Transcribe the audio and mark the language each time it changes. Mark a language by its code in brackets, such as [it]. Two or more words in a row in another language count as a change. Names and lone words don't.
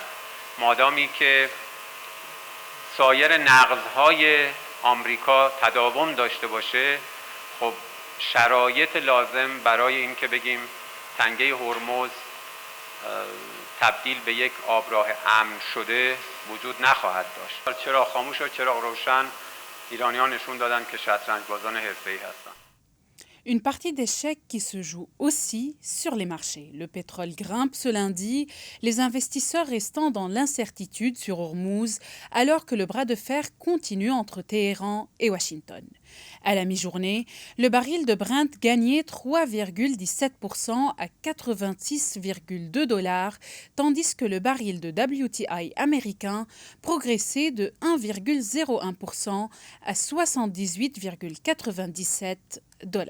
[fa] مادامی که سایر نقض‌های آمریکا تداوم داشته باشه خب شرایط لازم برای این که بگیم تنگه هرمز تبدیل به یک آبراه امن شده وجود نخواهد داشت. چراغ خاموش و چراغ روشن ایرانیان نشون دادن که شطرنج بازان حرفه‌ای هستند. [fr] Une partie d'échecs qui se joue aussi sur les marchés. Le pétrole grimpe ce lundi, les investisseurs restant dans l'incertitude sur Hormuz, alors que le bras de fer continue entre Téhéran et Washington. À la mi-journée, le baril de Brent gagnait 3,17% à 86,2 $, tandis que le baril de WTI américain progressait de 1,01% à 78,97 $.